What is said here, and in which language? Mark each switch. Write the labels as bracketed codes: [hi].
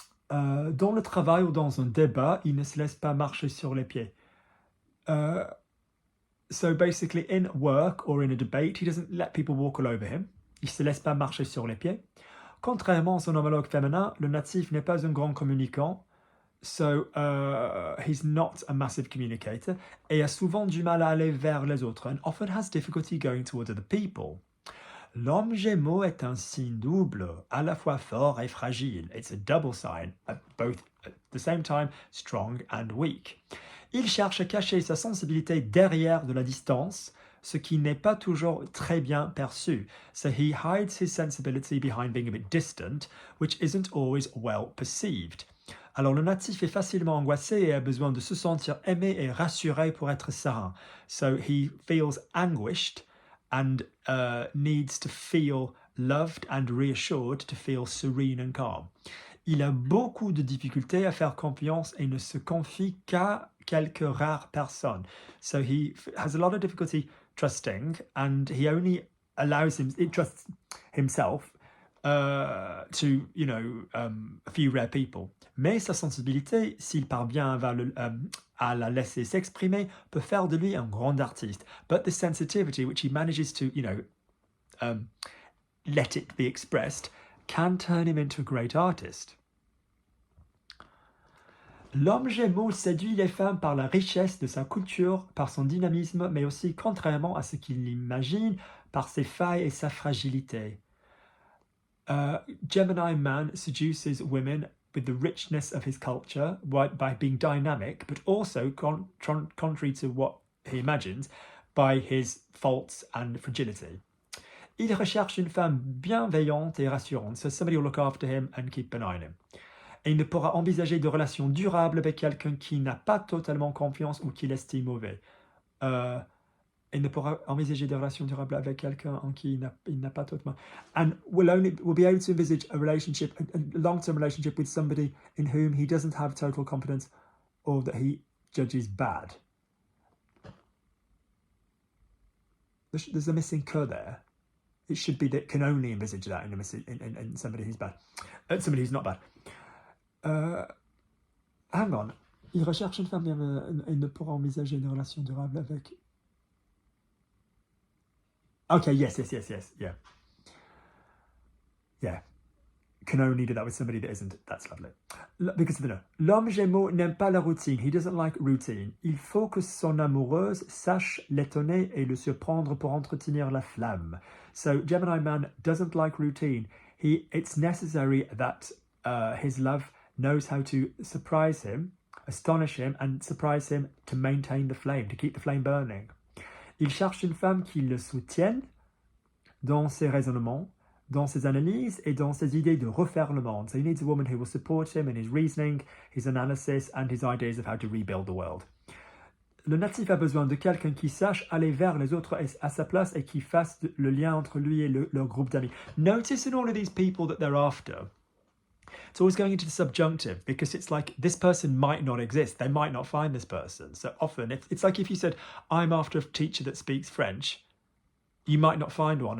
[fr] Dans le travail ou dans un débat, il ne se laisse pas marcher sur les pieds. [en] So basically, in work or in a debate, he doesn't let people walk all over him. [fr] Il se laisse pas marcher sur les pieds. Contrairement à son homologue féminin, le natif n'est pas un grand communicant. [en] So he's not a massive communicator [fr] et a souvent du mal à aller vers les autres [en] and often has difficulty going towards other people. [fr] L'homme Gémeaux est un signe double, à la fois fort et fragile. [en] It's a double sign, both at the same time strong and weak. [fr] Il cherche à cacher sa sensibilité derrière de la distance, ce qui n'est pas toujours très bien perçu. [en] So he hides his sensibility behind being a bit distant, which isn't always well perceived. [fr] Alors le natif est facilement angoissé et a besoin de se sentir aimé et rassuré pour être serein. [en] So he feels anguished and needs to feel loved and reassured to feel serene and calm. [fr] Il a beaucoup de difficultés à faire confiance et ne se confie qu'à quelques rares personnes. [en] So he has a lot of difficulty trusting and he only trusts himself to, a few rare people. [fr] Mais sa sensibilité, s'il parvient à la laisser s'exprimer, peut faire de lui un grand artiste. [en] But the sensitivity, which he manages to, let it be expressed, can turn him into a great artist. [fr] L'homme Gémeaux séduit les femmes par la richesse de sa culture, par son dynamisme, mais aussi, contrairement à ce qu'il imagine, par ses failles et sa fragilité. [en] Gemini man seduces women with the richness of his culture by being dynamic, but also, contrary to what he imagines, by his faults and fragility. [fr] Il recherche une femme bienveillante et rassurante, [en] so somebody will look after him and keep an eye on him. [fr] Et il ne pourra envisager de relations durables avec quelqu'un qui n'a pas totalement confiance ou qui l'estime mauvais. Il ne pourra envisager des relations durables avec quelqu'un en qui il n'a pas totalement. [en] And will be able to envisage a long-term relationship with somebody in whom he doesn't have total confidence or that he judges bad. There's a missing que there. It should be that can only envisage that in somebody who's bad. Somebody who's not bad. Hang on. [fr] Il recherche une femme et ne pourra envisager une relation durable avec... [en] Okay, yes, yeah. Yeah. Can only do that with somebody that isn't. That's lovely. Because of the no. [fr] L'homme Gémeaux n'aime pas la routine. [en] He doesn't like routine. [fr] Il faut que son amoureuse sache l'étonner et le surprendre pour entretenir la flamme. [en] So Gemini man doesn't like routine. It's necessary that his love knows how to surprise him, astonish him, and surprise him to maintain the flame, to keep the flame burning. [fr] Il cherche une femme qui le soutienne dans ses raisonnements, dans ses analyses et dans ses idées de refaire le monde. [en] So he needs a woman who will support him in his reasoning, his analysis, and his ideas of how to rebuild the world. [fr] Le natif a besoin de quelqu'un qui sache aller vers les autres à sa place et qui fasse le lien entre lui et leur groupe d'amis. [en] Notice in all of these people that they're after, it's always going into the subjunctive because it's like this person might not exist. They might not find this person. So often it's like if you said, I'm after a teacher that speaks French, you might not find one.